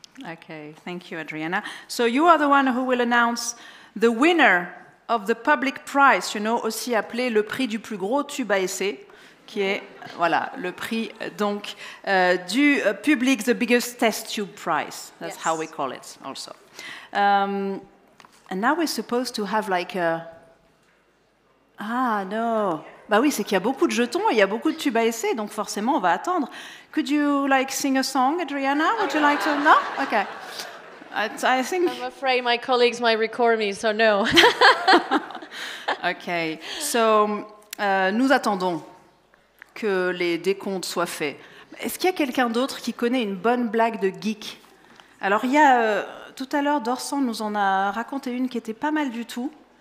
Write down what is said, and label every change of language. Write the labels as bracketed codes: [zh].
[en] Okay, thank you, Adriana. So you are the one who will announce the winner of the public prize, you know, [fr] aussi appelé le prix du plus gros tube à essai, qui est, voilà, le prix donc du public, [en] the biggest test tube prize. That's how we call it also. And now we're supposed to have like a... [fr] Ah, non. Bah oui, c'est qu'il y a beaucoup de jetons et il y a beaucoup de tubes à essai, donc forcément, on va attendre. [en] Could you, like, sing a song, Adriana? Would you like to? No? Okay. I think... I'm afraid my colleagues might record me, so no. Okay. [fr] So, nous attendons que les décomptes soient faits. Est-ce qu'il y a quelqu'un d'autre qui connaît une bonne blague de geek? Alors, il y a... tout à l'heure, Dorsan nous en a raconté une qui était pas mal du tout.